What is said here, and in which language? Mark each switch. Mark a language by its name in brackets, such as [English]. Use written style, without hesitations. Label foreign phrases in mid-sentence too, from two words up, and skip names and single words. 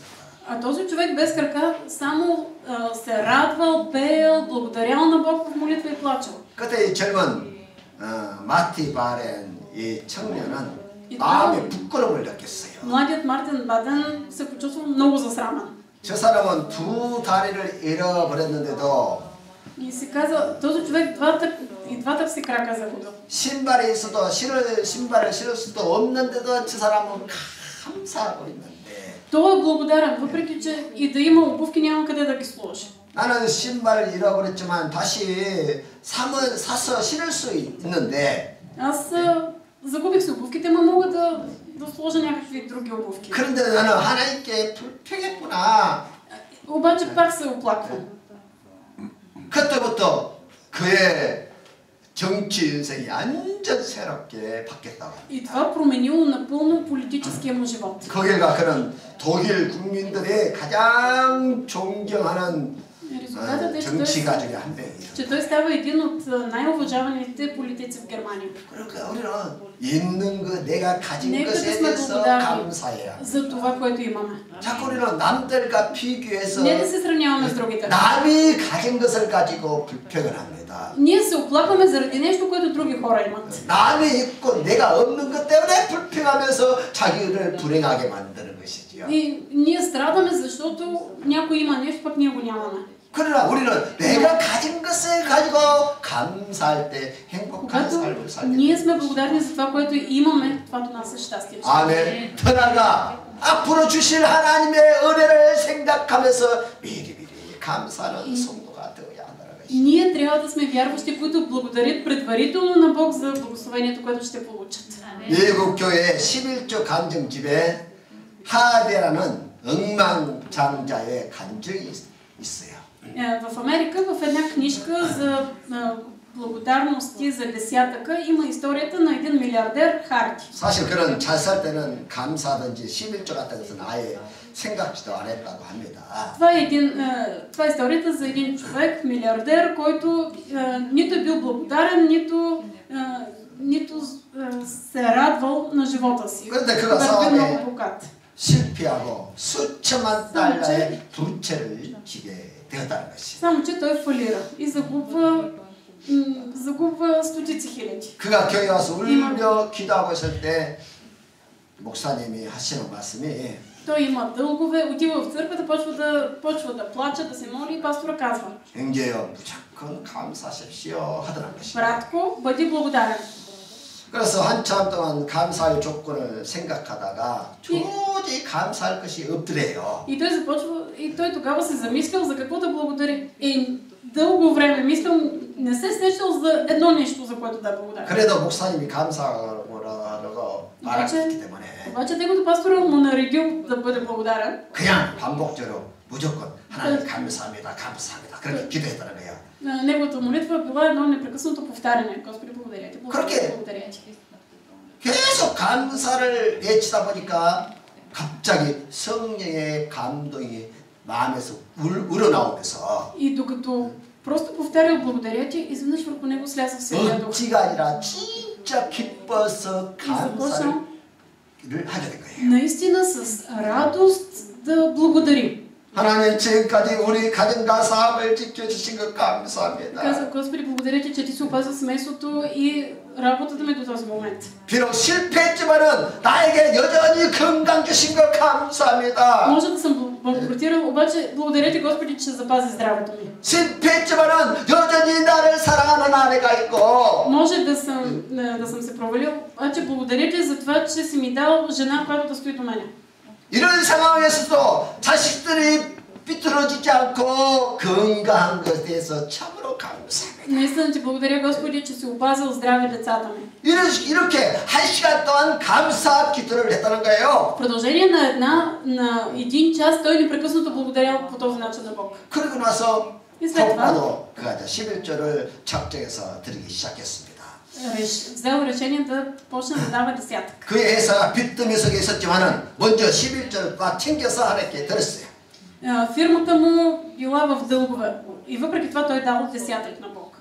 [Bulgarian] А този човек без крака само се радвал, пеел, благодарял на Бог в молитва и плачел. [Korean] 그때 이 젊은 마티 바렌 이 청년은 마음에 부끄러움을 느꼈어요. [Bulgarian] Младият Мартин Баден се почувствал много засрамен. [Korean] 저 사람은 두 다리를 잃어버렸는데도 [Bulgarian] И си каза, този човек двата си крака загубил. [Korean] 신발이 있어도 신발을 신을 수도 없는데도 저 사람은 감사하고 있는데 [Bulgarian] Той е благодарен, въпреки че и да има обувки няма къде да ги сложи. [Korean] 나는 신발을 잃어버렸지만 다시 사서 신을 수 있는데 [Bulgarian] Аз загубих си обувките, но мога да сложа някакви други обувки. [Korean] 그런데 나는 하나님께 불평했구나. [Bulgarian] Обаче пак се оплаквам. [Korean] 그때부터 그의 정치 인생이 완전 새롭게 바뀌었다고. [Bulgarian] И това променило напълно политическия му живот. [Korean] 그 결과 그는 독일 국민들이 가장 존경하는 정치가 중에 한 명이었습니다. [Bulgarian] че той става един от най-уважаваните политици в Германия. [Korean] 그러니까 우리는 있는 거 내가 가진 [Bulgarian] Нека да [Korean] 것에 [Bulgarian] сме [Korean] 대해서 [Bulgarian] благодарни [Korean] 감사해야 합니다. [Bulgarian] за това, което имаме. [Korean] 자꾸 우리는 남들과 비교해서 [Bulgarian] Не да се сравняваме с другите. [Korean] 남이 가진 것을 가지고 불평을 합니다. [Bulgarian] Ние се оплакваме заради нещо, което други хора имат. [Korean] 남이 있고 내가 없는 것 때문에 불평하면서 자기를 불행하게 만드는 것이지요. [Bulgarian] И ние страдаме, защото някой има нещо, пък ние го нямаме. [Korean] 그러나 우리는 내가 가진 것을 가지고 감사할 때 행복한 [Bulgarian] Когато [Korean] 삶을 살게 [Bulgarian] ние [Korean] 됩니다. [Bulgarian] сме благодарни за това, което имаме, това до нас е щастие. [Korean] 아멘. 터나가 앞으로 주실 하나님의 은혜를 생각하면서 미리미리 감사하는 성도가 되어야 한다는 것이죠. [Bulgarian] Ние трябва да сме вярващи, които благодарят предварително на Бог за благословението, което ще получат. [Korean] 미국 교회 11조 간증집에 하대라는 엉망장자의 간증이 있어요. [Bulgarian] В Америка, в една книжка за благодарности за десятъка, има историята на един милиардер Харди. [Korean] 사실 그는 잘 살 때는 감사든지 11조 같은 것은 아예 생각지도 안 했다고 합니다. [Bulgarian] Това е историята за един човек, милиардер, който нито е бил благодарен, нито се е радвал на живота си. [Korean] 그런데 그가 [Bulgarian] Когато е бил много [Korean] 사업에 [Bulgarian] богат. [Korean] 실패하고 수천만 달러의 부채를 지게 되었다는 것이. [Bulgarian] Само, че той фалира и загубва стотици хиляди. [Korean] 그가 교회 와서 울며 기도하고 있을 때 목사님이 하시는 말씀이 [Bulgarian] Той има дългове, отива в църквата, почва да плаче, да се моли и пастора казва: [Korean] 형제여 무조건 감사하십시오 하더란 것이. [Bulgarian] Братко, бъди благодарен. [Korean] 그래서 한참 동안 감사할 조건을 생각하다가 도저히 감사할 것이 없더래요. [Bulgarian] И той тогава се замислял за какво да благодари. Дълго време мислил, не се сещал за едно нещо, за което да е благодарен. [Korean] 그래도 목사님이 감사하라고 말했기 때문에 [Bulgarian] Обаче тъй като пастора му наредил да бъде благодарен, [Korean] 그냥 반복적으로 무조건 하나님 감사합니다, 감사합니다 그렇게 기도했다는 거예요. [Bulgarian] неговата молитва била едно непрекъснато повтаряне. Господи, благодаря ти, благодаря ти. [Korean] 계속 감사를 외치다 보니까 갑자기 성령의 감동이 마음에서 우러나오면서 [Bulgarian] И докато просто повтарял благодаря ти, изведнъж върху него сляза Святия Дух. [Korean] 억지가 아니라 진짜 기뻐서 감사를 하게 된 거예요. [Bulgarian] Наистина с радост да благодарим. [Korean] 하나님 지금까지 우리 가정과 사업을 지켜주신 것 감사합니다. [Bulgarian] Казах: Господи, благодаря ти, че ти си опазил семейството и работата ми до този момент. [Korean] 비록 실패했지만은 나에게 여전히 건강 주신 것 감사합니다. [Bulgarian] Може да съм банкротирал, обаче благодаря ти, Господи, че запази здравето ми. [Korean] 실패했지만은 여전히 나를 사랑하는 아내가 있고 [Bulgarian] Може да съм се провалил, обаче благодаря ти за това, че си ми дал жена, която да стои до мене. [Korean] 이런 상황에서도 자식들이 삐뚤어지지 않고 건강한 것에 대해서 참으로 감사합니다. [Bulgarian] Наистина ти благодаря, Господи, че си опазил здраве децата ми. [Korean] 이렇게 1시간 동안 감사 기도를 했다는 거예요. [Bulgarian] В продължение на един час той непрекъснато благодарял по този начин на Бог. [Korean] 그러고 나서 [Bulgarian] И след това [Korean] 그가 11조를 작정해서 드리기 시작했습니다. [Bulgarian] взел решение да почне да дава десятък. [Korean] 그의 회사가 빚더미 속에 있었지만은 먼저 11조를 꽉 챙겨서 하나님께 드렸어요. [Bulgarian] Фирмата му била в дългове и въпреки това той дал десятък на Бог.